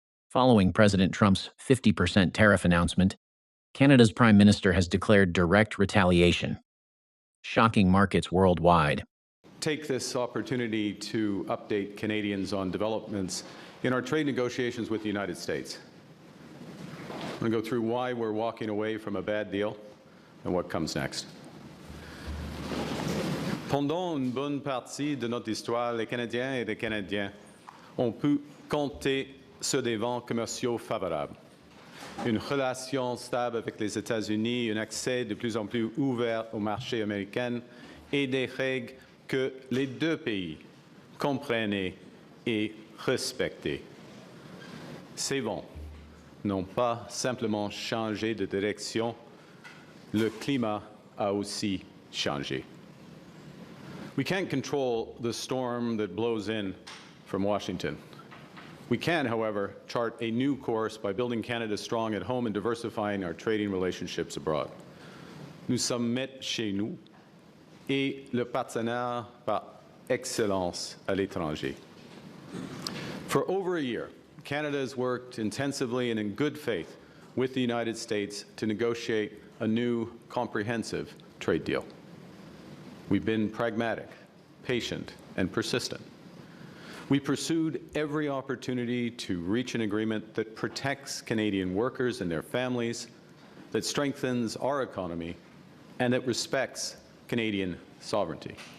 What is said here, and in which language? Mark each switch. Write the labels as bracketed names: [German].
[English] Following President Trump's 50% tariff announcement, Canada's Prime Minister has declared direct retaliation, shocking markets worldwide. Take this opportunity to update Canadians on developments in our trade negotiations with the United States. I'm going to go through why we're walking away from a bad deal and what comes next. [French] Pendant une bonne partie de notre histoire, les Canadiens et les Canadiens ont pu compter sur des vents commerciaux favorables. Une relation stable avec les États-Unis, un accès de plus en plus ouvert au marché américain et des règles que les deux pays comprenaient et respectaient. Ces vents n'ont pas simplement changé de direction, le climat a aussi changé. [English] We can't control the storm that blows in from Washington. We can, however, chart a new course by building Canada strong at home and diversifying our trading relationships abroad. [French] Nous sommes maîtres chez nous et le partenaire par excellence à l'étranger. [English] For over a year, Canada has worked intensively and in good faith with the United States to negotiate a new comprehensive trade deal. We've been pragmatic, patient, and persistent. We pursued every opportunity to reach an agreement that protects Canadian workers and their families, that strengthens our economy, and that respects Canadian sovereignty.